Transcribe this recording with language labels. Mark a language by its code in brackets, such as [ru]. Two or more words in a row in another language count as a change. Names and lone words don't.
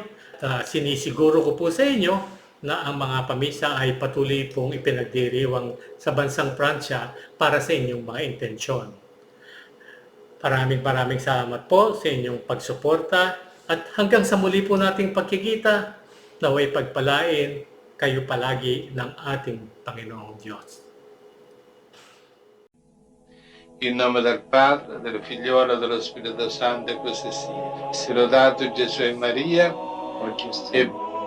[tl] Sinisiguro ko po sa inyo na ang mga pamisa ay patuloy pong ipinagdiriwang sa bansang Pransya para sa inyong mga intensyon. Maraming salamat po sa inyong pagsuporta at hanggang sa muli po nating pagkikita, naway pagpalain kayo palagi ng ating Panginoong Diyos. [it] In nome del Padre, del Figliolo e dello Spirito Santo, e così sia. Sia lodato Gesù e Maria, e